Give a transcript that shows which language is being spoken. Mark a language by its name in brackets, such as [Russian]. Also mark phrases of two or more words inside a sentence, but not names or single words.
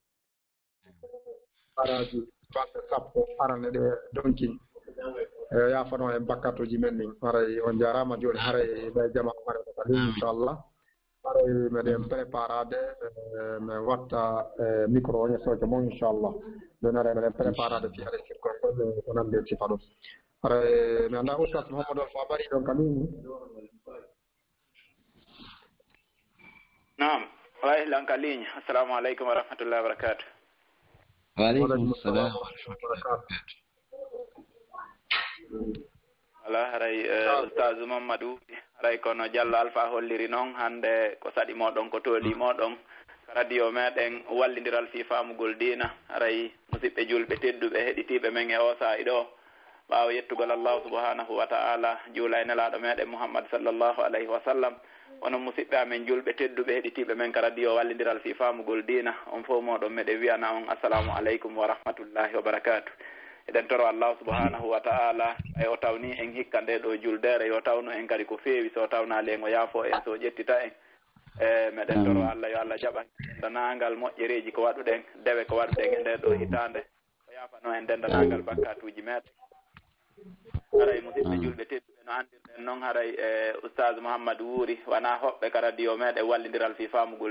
[Fula] Araji balɗe sappo arane ɗe donkin yafano e bakkatuji men ɗin haray on jarama joni haray ɓe jama haray kadi inchallah haray meɗen préparade mi watta micro o soke mo inchallah joni haray meɗen préparade fi haɗa sirkon ko nande sifa ɗum haray mi anda oustas Mouhamadou Alpha ɓari ɗon kamin naam wayi lanka ligne. [Arabic] السلام عليكم ورحمة الله وبركاته. وعليكم السلام ورحمة الله وبركاته. [Fula] Wala haray Oustaz Mamadou haray kono Diallo Alpha holliri noon hande ko saɗi moɗon ko tooli moɗon radio meɗen wallidiral fi faamugol diina haray musidɓe julɓe tedduɓe heɗitiɓe men e o sa'i ɗo ɓaawo yettugol Allah [Arabic] سبحانه وتعالى [Fula] juula e nelaɗo meɗen Muhammad [Arabic] صلى الله عليه وسلم [Fula] onon musidɓe amen julɓe tedduɓe heɗitiɓe men ka radio wallidiral fi faamugol diina on fof moɗon meɗen wiyana on [Arabic] السلام عليكم ورحمة الله وبركاته. [Fula] eɗen toro Allah [Arabic] سبحانه وتعالى [Fula] e o tawni en hikka nde ɗo juldere yo tawno en kadi ko feewi so tawnali en o yaafo en so ƴettita en meɗen toro Allah yo Allah jaɓan dendanangal moƴƴereji ko waɗuɗen dewe ko waɗuɗen e nde ɗo hitande o yaafano en dendanangal bakkatuji meɗen haray musidɓe julɓe tedduɓe no andirɗen noon haray Oustaz Mouhamadou Wuri wona hoɓɓe ka radio meɗen wallidiral fi faamugol